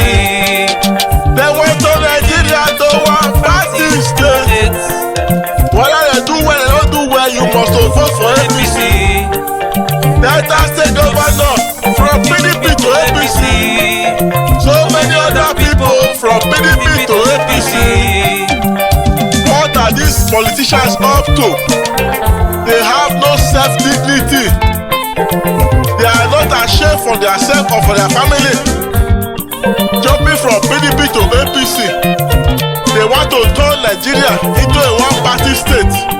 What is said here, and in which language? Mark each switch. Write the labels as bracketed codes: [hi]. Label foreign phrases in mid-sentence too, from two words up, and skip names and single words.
[en] They want to Nigeria to one party state. Whether they do well or don't do well, you must vote for APC. Delta State governor from PDP to APC. So many other people from PDP to APC. What are these politicians up to? They have no self-dignity. They are not ashamed for themselves or for their family. Jumping from PDP to APC, they want to turn Nigeria into a one-party state.